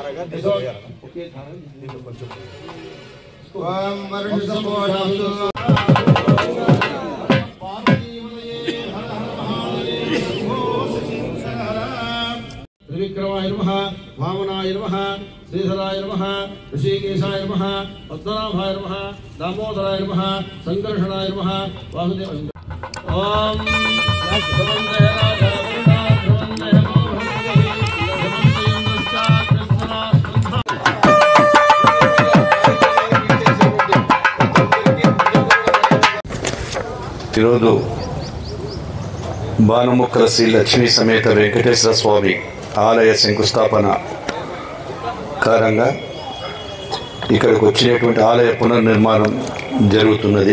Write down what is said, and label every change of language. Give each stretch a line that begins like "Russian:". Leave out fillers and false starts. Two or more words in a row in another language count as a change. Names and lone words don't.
Sanskrit: ओम मरुषसमोषास्तु त्रिविक्रमाय नमः वामनाय नमः श्रीधराय नमः ऋषिकेशाय नमः पद्मनाभाय नमः दामोदराय नमः संकर्षणाय नमः वासुदेवाय ओम
Telugu: ఈరోజు భానుముక్కల శ్రీ లక్ష్మీ సమేత వెంకటేశ్వర స్వామి ఆలయ శంకుస్థాపన కారణంగా ఇక్కడికి వచ్చినటువంటి ఆలయ పునర్నిర్మాణం జరుగుతున్నది.